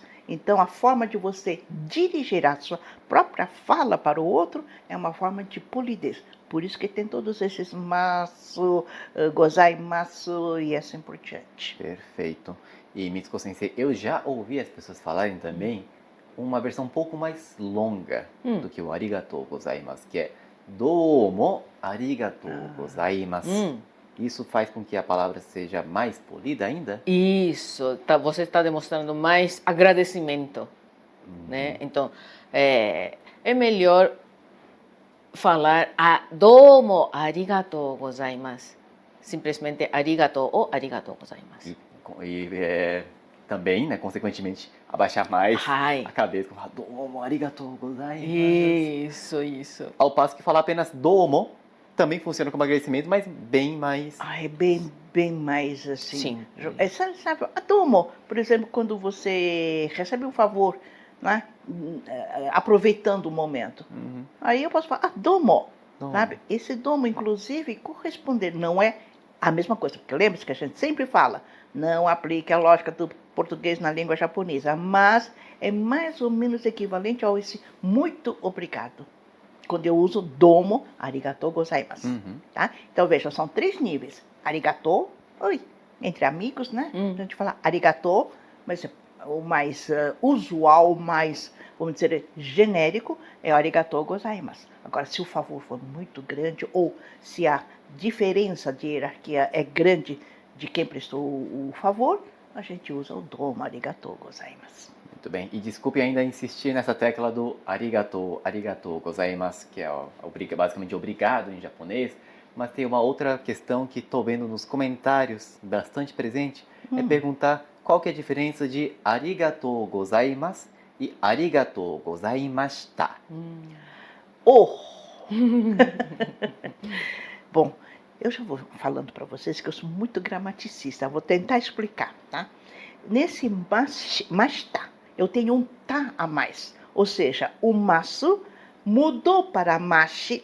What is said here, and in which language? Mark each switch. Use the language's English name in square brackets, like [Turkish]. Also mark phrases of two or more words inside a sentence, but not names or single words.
[Portuguese] Então, a forma de você dirigir a sua própria fala para o outro é uma forma de polidez. Por isso que tem todos esses [Japanese] ます、ございます [Portuguese] e assim por diante. Perfeito. E Mitsuko Sensei, eu já ouvi as pessoas falarem também uma versão um pouco mais longa do que o [Japanese] ありがとうございます, [Portuguese] que é [Japanese] どうもありがとうございます. [Portuguese] Isso faz com que a palavra seja mais polida ainda? Isso, você está demonstrando mais agradecimento, né? Então, é melhor falar [Japanese] どうもありがとうございます. [Portuguese] Simplesmente arigatou ou [Japanese] ありがとうございます. [Portuguese] E também, né, consequentemente, abaixar mais a cabeça, falar [Japanese] どうもありがとうございます. [Portuguese] Isso. Ao passo que falar apenas domo também funciona como agradecimento, mas bem mais... É bem mais assim. Sim. Sabe, domo, por exemplo, quando você recebe um favor, né? Aproveitando o momento. Aí eu posso falar, domo. Sabe? Esse domo, inclusive, corresponder, não é a mesma coisa, porque lembre-se que a gente sempre fala, não aplique a lógica do português na língua japonesa, mas é mais ou menos equivalente ao esse muito obrigado. Quando eu uso [Japanese] どうも、ありがとうございます. [Portuguese] Tá? Então, veja, são 3 níveis. Arigatou, entre amigos, né? A gente fala arigatou, mas o mais usual, mais, vamos dizer, genérico, é [Japanese] ありがとうございます. [Portuguese] Agora, se o favor for muito grande, ou se a diferença de hierarquia é grande de quem prestou o favor, a gente usa o [Japanese] どうも、ありがとうございます. [Portuguese] Muito bem. E desculpe ainda insistir nessa tecla do [Japanese] ありがとうございます, [Portuguese] que é basicamente obrigado em japonês, mas tem uma outra questão que estou vendo nos comentários bastante presente, é perguntar qual que é a diferença de [Japanese] ありがとうございます [Portuguese] e [Japanese] ありがとうございました. [Portuguese] Bom, eu já vou falando para vocês que eu sou muito gramaticista, vou tentar explicar, tá? Nesse mashita, eu tenho um tá a mais, ou seja, o masu mudou para mashi.